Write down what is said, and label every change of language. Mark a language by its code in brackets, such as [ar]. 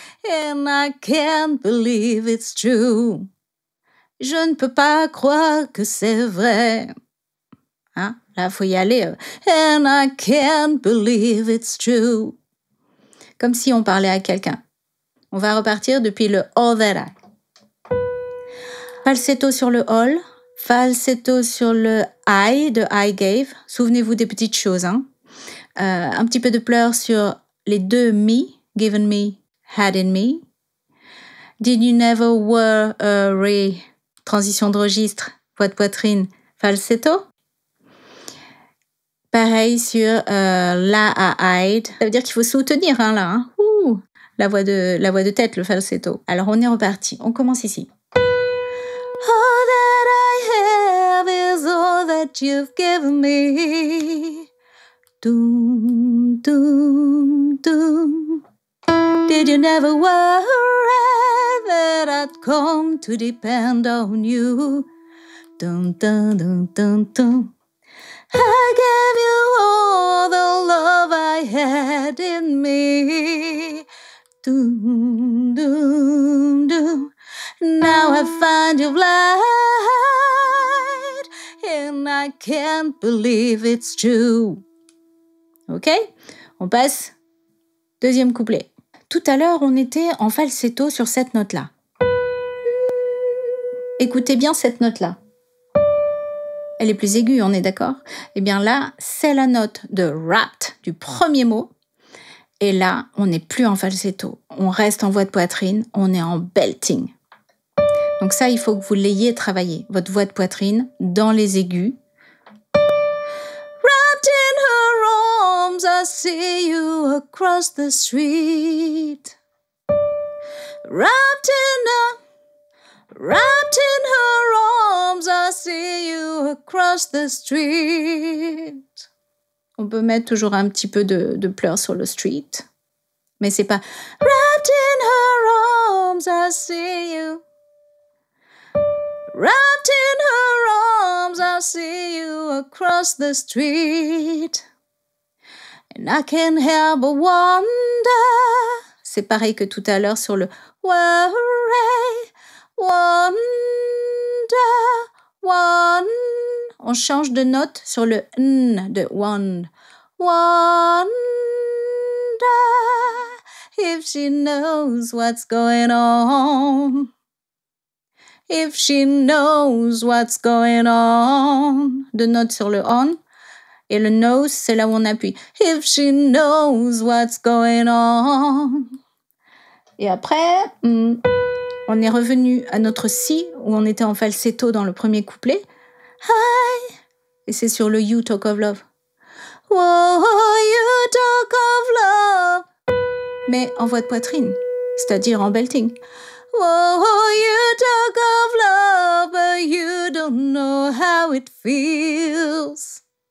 [en] And I can't believe it's true. [fr] Je ne peux pas croire que c'est vrai. Hein? Là, il faut y aller. [en] And I can't believe it's true. [fr] Comme si on parlait à quelqu'un. On va repartir depuis le [en] all that I. [fr] Falsetto sur le all. Falsetto sur le I de I gave. Souvenez-vous des petites choses. Hein? Un petit peu de pleurs sur les 2 me. [en] Given me, had in me. Did you never worry? [fr] Transition de registre. Voix de poitrine. Falsetto. Pareil sur la à hide. Ça veut dire qu'il faut soutenir hein, là. Hein. La voix de tête, le falsetto. Alors on est reparti. On commence ici. [en] All that I have is all that you've given me. Doom, doom, doom. Did you never worry that I'd come to depend on you? Dum, dum, dum, dum, dum. I gave you all the love I had in me. Doom, doom, doom. Now I find you've light, and I can't believe it's true. [fr] Ok? On passe. Deuxième couplet. Tout à l'heure, on était en falsetto sur cette note-là. Écoutez bien cette note-là. Elle est plus aiguë, on est d'accord? Eh bien là, c'est la note de wrapped du premier mot. Et là, on n'est plus en falsetto. On reste en voix de poitrine, on est en belting. Donc ça, il faut que vous l'ayez travaillé. Votre voix de poitrine dans les aigus. [en] Wrapped in her arms, I see you across the street. Wrapped in her arms, I see you across the street. [fr] On peut mettre toujours un petit peu de pleurs sur le street. Mais c'est pas [en] wrapped in her arms, I see you. Wrapped in her arms, Sometimes I see you across the street and I can't help but wonder. [fr] C'est pareil que tout à l'heure sur le worry, wonder, one. On change de note sur le n de one. [en] Wonder if she knows what's going on. If she knows what's going on. [fr] Deux notes sur le on. Et le knows, c'est là où on appuie. [en] If she knows what's going on. [fr] Et après, on est revenu à notre si, où on était en falsetto dans le premier couplet. Hi. Et c'est sur le [en] You Talk of Love. Whoa, you talk of love. [fr] Mais en voix de poitrine, c'est-à-dire en belting. [en] Whoa, you talk of love, but you don't know how it feels.